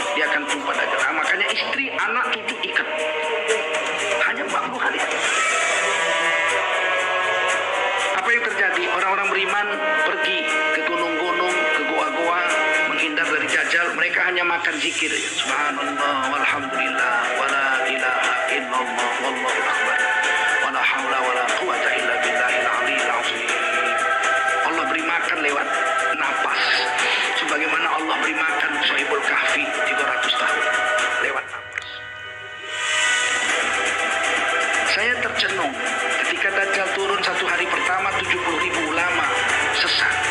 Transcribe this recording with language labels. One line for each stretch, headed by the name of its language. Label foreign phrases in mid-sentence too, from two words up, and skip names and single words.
Indonesian: Dia akan jumpa Dajjal. Nah, makanya istri, anak, cucu ikat. Hanya 40 hari. Apa yang terjadi? Orang-orang beriman pergi ke gunung-gunung, ke goa-goa, menghindar dari Dajjal. Mereka hanya makan zikir.
Arabic: سبحان الله، والحمد لله، ولا إله إلا الله، والله أكبر، ولا حول ولا قوة إلا بالله العلي العظيم.
Indonesian: Allah beri makan lewat napas. Sebagaimana Allah beri makan Saibul Kahfi 300 tahun lewat napas. Saya tercenung ketika Dajjal turun satu hari pertama 70.000 ulama sesat.